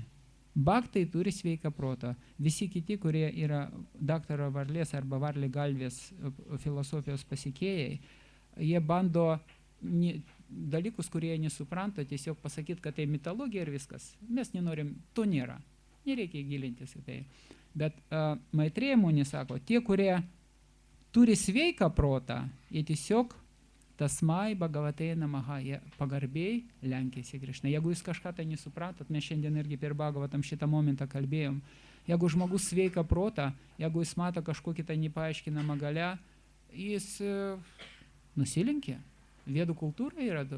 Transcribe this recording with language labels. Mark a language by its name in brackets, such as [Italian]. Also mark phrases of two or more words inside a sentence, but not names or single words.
[Lithuanian] Bhaktai turi sveiką protą. Visi kiti, kurie yra daktaro Varlės arba Varlė Galvės filosofijos pasikėjai, jie bando dalykus, kurie nesupranta, tiesiog pasakyti, kad tai mitologija ir viskas. Mes nenorim, to nėra. Nereikia gilintis į tai. Bet Maitrėja Munė sako, tie, kurie turi sveiką protą, jie tiesiog [Sanskrit] तस्मै भगवते नमः, [Lithuanian] jie pagarbiai lenkėsi Krišnai. Jeigu jūs kažką tai nesuprantat, mes šiandien irgi per Bhagavatam šitą momentą kalbėjom, jeigu žmogus sveiką protą, jeigu jis mato kažkokį tai nepaaiškinamą galę, jis nusilenkė. Vedų kultūra yra daug.